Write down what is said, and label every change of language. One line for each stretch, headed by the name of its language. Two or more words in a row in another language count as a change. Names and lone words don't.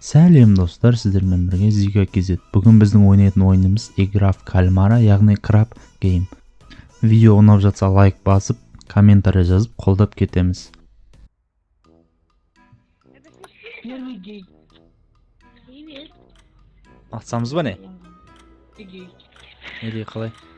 Kazakh: Сәлем достар, сіздермен бірге Зига KZ. Бүгін біздің ойнайтын ойынымыз Игра в кальмара, яғни краб гейм. Видео ұнап жатса лайк басып, комментарий жазып, қолдап кетеміз.
Russian: Первый гей.
Kazakh: Атсамыз ба не? Неде қалай?